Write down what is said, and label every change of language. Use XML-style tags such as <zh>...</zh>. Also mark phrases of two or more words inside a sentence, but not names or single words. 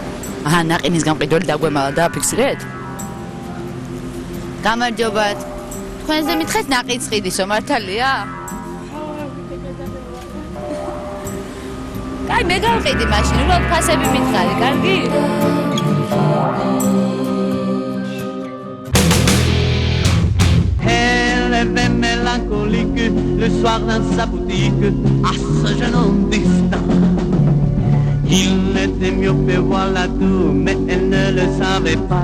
<ka>ნაყინის გამყიდველი დაგვემალა დააფიქსირეთ? გამარჯობათ. თქვენზე მითხეთ ნაყინწყიდისო, მართალია? კაი, მე გავყიდი მაშინ, უბრალოდ ფასები მითხარი, კარგი?</ka> <fr>Elle est mélancolique le soir dans sa boutique à ce jeune homme distant. Il était myope, voilà tout, mais elle ne le savait pas.</fr>